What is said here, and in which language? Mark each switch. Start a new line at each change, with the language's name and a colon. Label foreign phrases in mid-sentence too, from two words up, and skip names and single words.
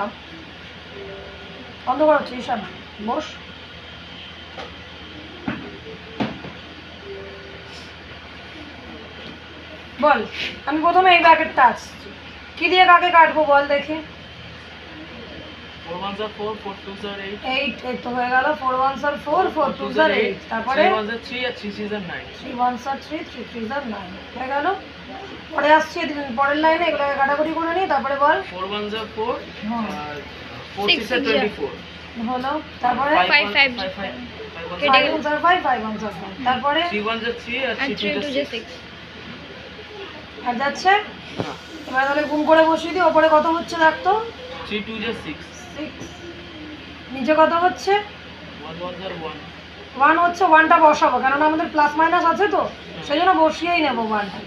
Bangla: বন্ধ করা হচ্ছে ঈশান, বস। বল, আমি প্রথমে এই ব্র্যাকেটটা আসছি, কি দিয়ে কাকে কাটবো বল দেখি।
English: 4 1s are 4, 4 2s are 8, 8
Bangla: এই তো হয়ে গেল।
English: 4 1s are 4, 4 2s are 8, তারপরে 3 1s are 3 আর 3 3s are 9, 3 1s are 3, 3 3s are 9
Bangla: হয়ে গেল। পরে আসছি পরের লাইনে, এগুলোকে কাটাকুটি করে নিই, তারপরে বল।
English: 4 1s are 4
Bangla: হ্যাঁ
English: আর 4 6 are 24
Bangla: হলো, তারপরে
English: 5 5 5 1s are 5, 5 1s are 5, তারপরে 3 1s are 3 আর 3 2s are 6
Bangla: আর যাচ্ছে। হ্যাঁ এবার তাহলে গুণ করে বসিয়ে দিই, ওপরে কত হচ্ছে দেখ তো।
English: 3 2s are 6,
Bangla: 6, নিচে কত হচ্ছে
English: 1 1s are 1,
Bangla: 1 হচ্ছে। 1টা বসাবো, কেননা আমাদের
English: plus minus
Bangla: আছে তো, সেই জন্য বসিয়েই নেবো 1টাকে।